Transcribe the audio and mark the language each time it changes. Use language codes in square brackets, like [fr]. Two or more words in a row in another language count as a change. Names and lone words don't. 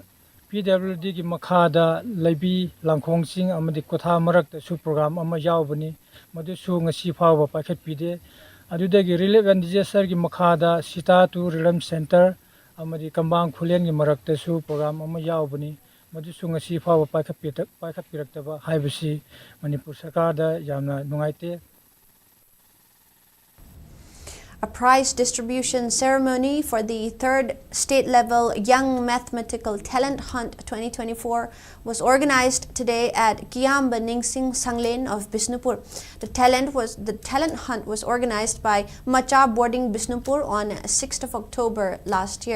[mni] PWD gi makhada Laibi Langkhongjing amadi Kotha marakta su program ama yaubani madu su ngasi phawba pakhat pide adudagi [en] relevant disaster [mni] gi makhada Sita to Rilam Center amadi Kambang Khulen gi marakta su program ama yaubani madu su ngasi phawba pakhat piraktaba haibasi Manipur sarkar da yamna nungaite. [en] A prize distribution ceremony for the 3rd state-level Young Mathematical Talent Hunt 2024 was organized today at Kiamba Ningsing Sanglen of Bisnupur. The talent hunt was organized by Macha Boarding Bisnupur on 6th of October last year.